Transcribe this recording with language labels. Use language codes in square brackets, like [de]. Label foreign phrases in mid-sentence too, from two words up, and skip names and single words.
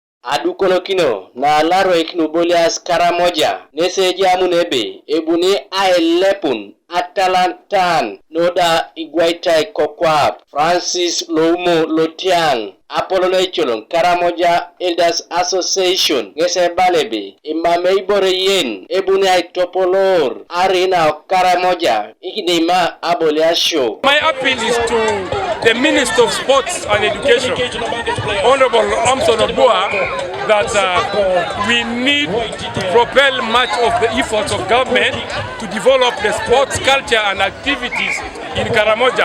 [kdj] Adukolokino na Alaroik no Abolias Karamoja nese jamunebe ebuni aelepun Atalantan noda Iguaitai Kokwap Francis Loumo Lotiang Apollo Cholon Karamoja Elders Association ngese balebe imame ibore yen ebuni ay topolor arena Karamoja ikidima Aboliasio. [en] My appeal is to the Minister of Sports and Education, Honorable Amson Obua, that we need to propel much of the efforts of government to develop the sports culture and activities in Karamoja.